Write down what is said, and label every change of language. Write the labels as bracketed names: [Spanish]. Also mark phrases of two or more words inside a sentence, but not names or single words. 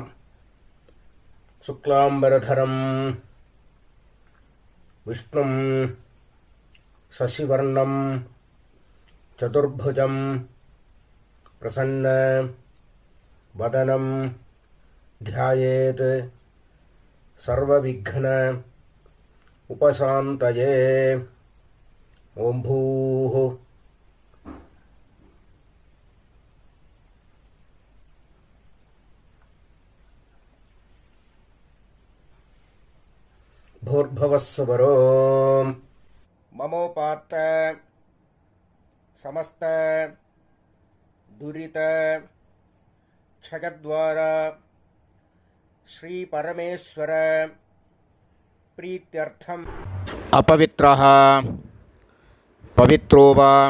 [Sanskrit] சுக்லாம்பரதரம் விஷ்ணும் சசிவர்ணம் சதுர்புஜம் பிரசன்ன வதனம் த்யாயேத் சர்வவிக்ன உபசாந்தயே. ஓம் பூஹு भूर्भुवस्सुवरो ममोपात्त समस्त दुरित क्षयद्वारा श्री परमेश्वर प्रीत्यर्थम अपवित्रः पवित्रो वा